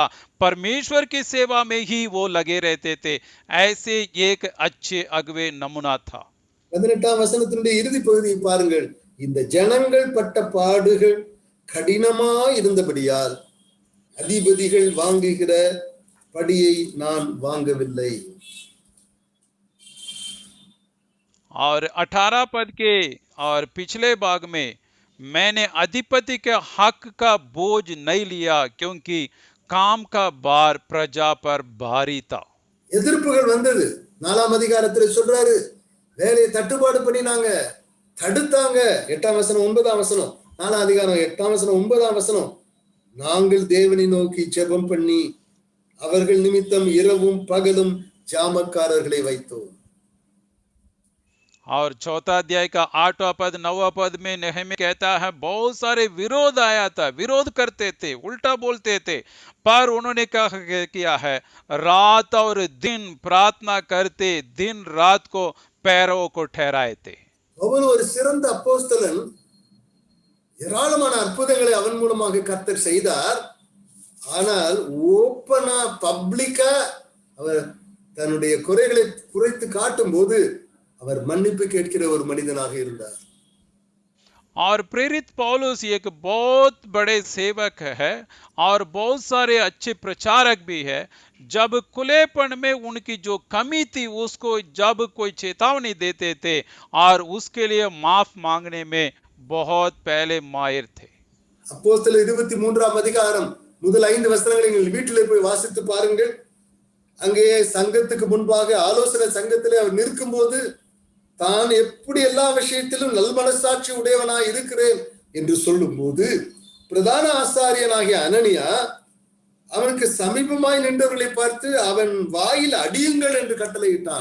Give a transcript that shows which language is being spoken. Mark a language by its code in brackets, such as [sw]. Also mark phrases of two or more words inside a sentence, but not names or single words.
[hi] परमेश्वर की सेवा में ही वो लगे रहते थे। ऐसे एक अच्छे अगवे नमूना था। [ta] 18ஆம் வசனத்தினுடைய இறுதி பகுதியை பாருங்கள். இந்த ஜனங்கள் பட்ட பாடுகள் கடினமாய் இருந்தபடியால் அதிபதிகள் வாங்குகிற படியை நான் வாங்கவில்லை. [hi] और 18 पद के और पिछले भाग में मैंने अधिपति के हक का बोझ नहीं लिया क्योंकि काम का भार प्रजा पर भारी था. [ta] எதிர்ப்புகள் வந்தது. 4ஆம் அதிகாரத்தில் சொல்றாரு, வேலையை தட்டுப்பாடு பண்ணினாங்க, தடுத்தாங்க. 8ஆம் வசனம் 9ஆம் வசனம், 4ஆம் அதிகாரம் 8ஆம் வசனம் 9ஆம் வசனம். நாங்கள் தேவனை நோக்கி ஜெபம் பண்ணி அவர்கள் நிமித்தம் இரவும் பகலும் ஜாமக்காரர்களை வைத்தோம். [hi] और चौथा अध्याय का 8वां पद 9वां पद में नेहमी कहता है बहुत सारे विरोध आया था, विरोध करते थे, उल्टा बोलते थे, पर उन्होंने क्या किया है, रात और दिन प्रार्थना करते दिन रात को पैरों को ठहराए थे. [ta] அவன் ஒரு சிறந்த அப்போஸ்தலன். ஏராளமான அற்புதங்களை அவன் மூலமாக கர்த்தர் செய்தார். ஆனால் [en] open-a public-a [ta] அவர் தன்னுடைய குறைகளை குறைத்து காட்டும் போது அவர் மன்னிப்பு கேட்கிற ஒரு மனிதனாக இருந்தார். [hi] और प्रेरित पौलुस एक बहुत बड़े सेवक है और बहुत सारे अच्छे प्रचारक भी है. जब खुलेपन में उनकी जो कमी थी उसको जब कोई चेतावनी देते थे और उसके लिए माफ मांगने में बहुत पहले माहिर थे. [ta] அப்போஸ்தலர் 23ஆம் அதிகாரம் முதல் 5 வசனங்களை நீங்கள் வீட்டிலே போய் வாசித்து பாருங்கள். அங்கே சங்கத்துக்கு முன்பாக ஆலோசனை சங்கத்திலே அவர் நிற்கும் போது தான் எப்படி எல்லா விஷயத்திலும் நல் மனசாட்சி உடையவனாய் இருக்கிறேன் என்று சொல்லும் போது பிரதான ஆசாரியனாகிய அனனியா அவனுக்கு சமீபமாய் நின்றவர்களை பார்த்து அவன் வாயில் அடியுங்கள் என்று கட்டளையிட்டான்.